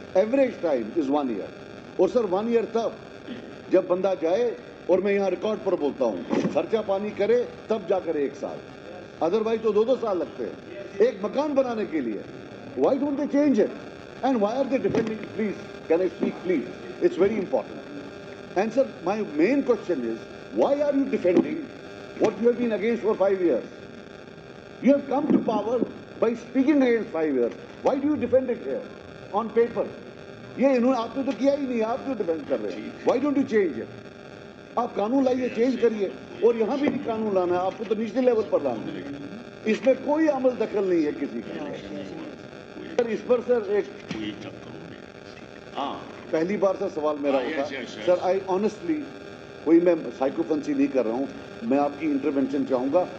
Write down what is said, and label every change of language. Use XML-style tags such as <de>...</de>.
<en>Average time is 1 year.</en> <ur>اور سر 1 year تب جب بندہ جائے, اور میں یہاں ریکارڈ پر بولتا ہوں, خرچہ پانی کرے تب جا کر 1 سال, ادروائز تو 2 سال لگتے ہیں ایک مکان بنانے کے لیے.</ur> <en>Why don't they change it and why are they defending? Please can I speak please, it's very important. And sir my main question is why are you defending what you have been against for 5 years? You have come to power by speaking against 5 years. Why do you defend it here on paper?</en> <ur>یہ انہوں نے, آپ نے تو کیا ہی نہیں, آپ کیوں ڈیفینڈ کر رہے ہیں؟</ur> <en>Why don't you change it?</en> <ur>آپ قانون لائیے, چینج کریے. اور یہاں بھی نہیں قانون لانا ہے, آپ کو تو نچلے لیول پر لانا ہے. اس میں کوئی عمل دخل نہیں ہے کسی کا. سر اس پر سر ایک پہلی بار سر سوال میرا ہوتا سر,</ur> <en>I honestly</en> <ur>کوئی میں سائیکوفنسی نہیں کر رہا ہوں, میں آپ کی انٹرونشن چاہوں گا.</ur>